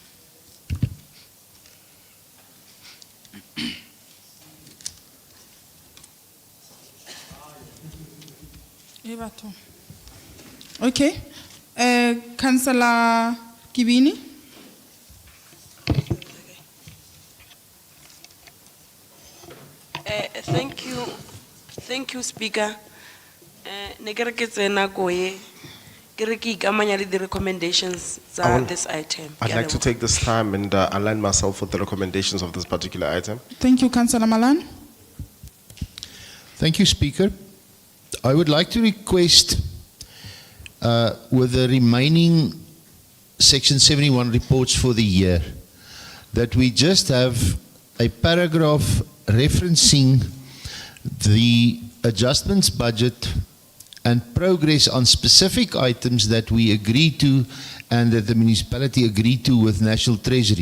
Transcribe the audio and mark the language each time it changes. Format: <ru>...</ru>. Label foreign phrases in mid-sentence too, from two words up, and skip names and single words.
<en>Okay. Councillor Kibini. Thank you, Speaker.</en> <tn>Ne ke re ke tsena ko ye, ke re ke ikamanya le</tn> <en>the recommendations I will- this item. I'd like to take this time and align myself with the recommendations of this particular item. Thank you, Councillor Malan. Thank you, Speaker. I would like to request with the remaining Section 71 reports for the year, that we just have a paragraph referencing the adjustments budget and progress on specific items that we agreed to and that the municipality agreed to with National Treasury.</en>